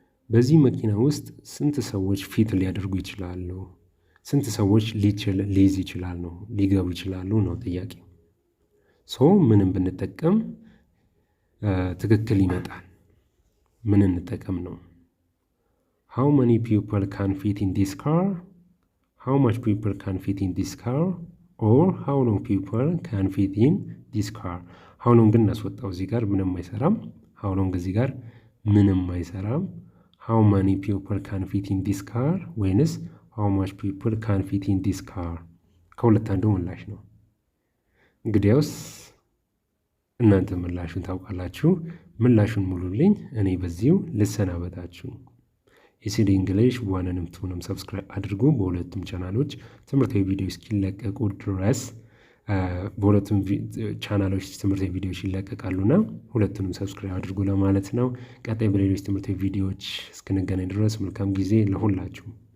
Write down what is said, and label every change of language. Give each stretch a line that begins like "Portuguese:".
Amharic: በዚህ መኪና ውስጥ ስንት ሰዎች ፊት ሊያደርጉ ይችላሉ? ስንት ሰዎች ሊይዝ ይችላሉ? ሊገቡ ይችላሉ ነው ጥያቄ። ምንም ብንጠቀም ትክክል ይመጣል። ምን እንጠቀም ነው?
English: how many people can fit in this car? how much people can fit in this car? or how long people can fit in this car? how long
Amharic: ግን እናስወጣው። እዚህ ጋር ምንም አይሰራም።
English: how long
Amharic: እዚህ ጋር ምንም አይሰራም።
English: how many people can fit in this car
Amharic: ወይንስ
English: how much people can fit in this car?
Amharic: ከሁለት አንዱ ምላሽ ነው። እንግዲያውስ እናንተ ምላሹን ታውቃላችሁ። ምላሹን ሙሉልኝ። እኔ በዚሁ ልሰናበታችሁ። ኤሲዲ እንግሊሽ ዋንንም ቱንም ሰብስክራይብ አድርጉ። በሁለቱም ቻናሎች ትምህርታዊ ቪዲዮ እስኪለቀቁ ድረስ በሁለቱም ቻናሎች ትምህርታዊ ቪዲዮዎች ይለቀቃሉና ሁለቱንም ሰብስክራይብ አድርጉ ለማለት ነው። ቀጣይ በሌሎች ትምህርታዊ ቪዲዮዎች እስክንገናኝ ድረስ መልካም ጊዜ ለሁላችሁ።